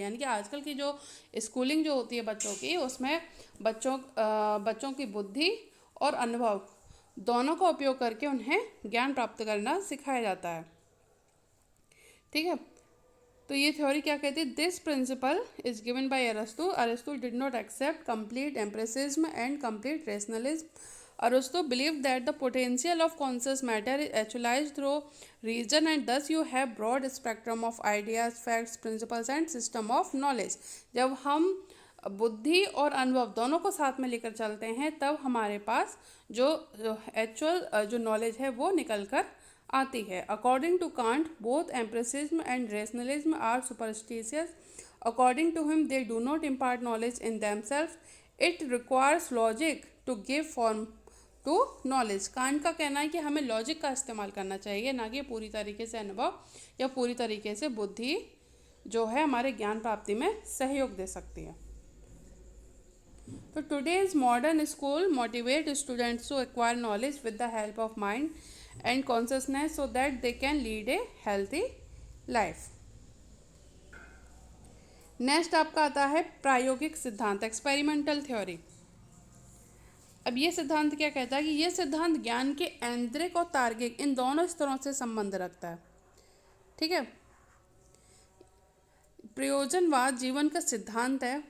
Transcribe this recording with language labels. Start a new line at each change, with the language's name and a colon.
Hindi: यानी कि आजकल की जो स्कूलिंग जो होती है बच्चों की, उसमें बच्चों की बुद्धि और अनुभव दोनों का उपयोग करके उन्हें ज्ञान प्राप्त करना सिखाया जाता है। ठीक है, तो ये थ्योरी क्या कहती है,
English: This principle is given by अरस्तु. अरस्तु did not accept complete empiricism and complete rationalism. Aristotle believed that the potential of conscious matter is actualized through reason, and thus you have broad spectrum of ideas, facts, principles and system of knowledge.
Hindi: जब हम बुद्धि और अनुभव दोनों को साथ में लेकर चलते हैं, तब हमारे पास जो एक्चुअल जो नॉलेज है वो निकल कर आती है।
English: According to Kant both empiricism and rationalism are superstitious. According to him they do not impart knowledge in themself, it requires logic to give form to knowledge.
Hindi: Can't का कहना है कि हमें लॉजिक का इस्तेमाल करना चाहिए, ना कि पूरी तरीके से अनुभव या पूरी तरीके से बुद्धि जो है हमारे ज्ञान प्राप्ति में सहयोग दे सकती है।
English: तो today's modern school motivate students to acquire knowledge with the help of mind and consciousness so that they can lead a healthy life.
Hindi: Next आपका आता है प्रायोगिक सिद्धांत,
English: Experimental theory.
Hindi: अब ये सिद्धांत क्या कहता है कि ये सिद्धांत ज्ञान के ऐन्द्रिक और तार्किक इन दोनों स्तरों से संबंध रखता है। ठीक है, प्रयोजनवाद जीवन का सिद्धांत है।